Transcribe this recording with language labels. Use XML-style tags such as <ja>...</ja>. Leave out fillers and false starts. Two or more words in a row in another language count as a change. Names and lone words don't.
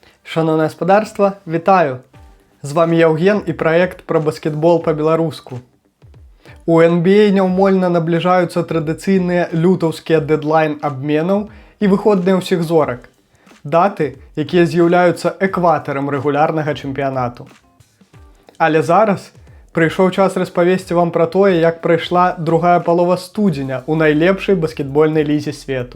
<uk>Шановне господарство, вітаю! З вами Євген і проект про баскетбол по-беларуску.</uk> <be>У NBA няўмольна набліжаюцца традыцыйныя лютаўскія дэдлайн абменаў і выходныя ўсіх зорак. Даты, якія з'яўляюцца экватарам рэгулярнага чэмпіянату. Але зараз прыйшоў час распавесці вам пра тое, як прайшла другая палова студзеня ў найлепшай баскетбольнай лізе свету.</be>